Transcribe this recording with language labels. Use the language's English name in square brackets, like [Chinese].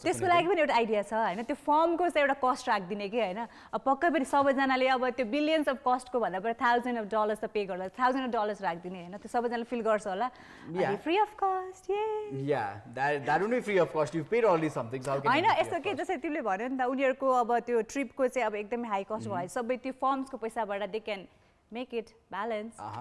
[Nepali] त्यसको लागि पनि एउटा आइडिया छ हैन त्यो फर्मको चाहिँ एउटा कस्ट राख्दिने कि हैन अब पक्कै पनि सबैजनाले अब त्यो बिलियन्स अफ कस्टको भन्दा पनि $1000 त पे गर्ला $1000 राख्दिने हैन त्यो सबैजनाले फिल गर्छ होला अनि free of cost [English] या that won't be free of cost you paid already something so [Nepali] हैन यस्तो के जस्तै तिमीले भन्यो नि त उनीहरुको अब त्यो ट्रिपको चाहिँ अब एकदमै हाई कस्ट भयो सबै त्यो फर्म्सको पैसाबाट [English] they can make it balance